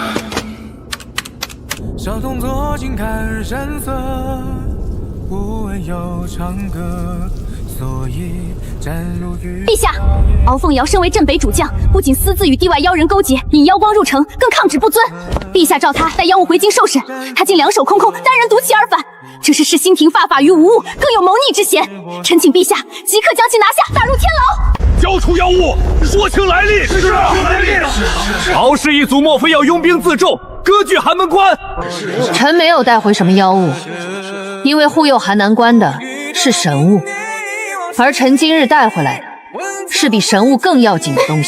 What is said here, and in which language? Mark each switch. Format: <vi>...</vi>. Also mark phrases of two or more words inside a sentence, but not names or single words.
<zh>小動作靜看山色，無問有長歌，所以戰如雨。陛下，敖鳳瑤身為鎮北主將，不僅私自與地外妖人勾結，引妖光入城，更抗旨不遵。陛下召他帶妖物回京受審，他竟兩手空空，單人獨騎而返。這是視星庭發法於無物，更有謀逆之嫌。臣請陛下即刻將其拿下，打入天牢。交出妖物，说清来历。是啊，来历。敖氏一族莫非要拥兵自重，割据寒门关？臣没有带回什么妖物，因为护佑寒南关的是神物，而臣今日带回来的是比神物更要紧的东西。</zh>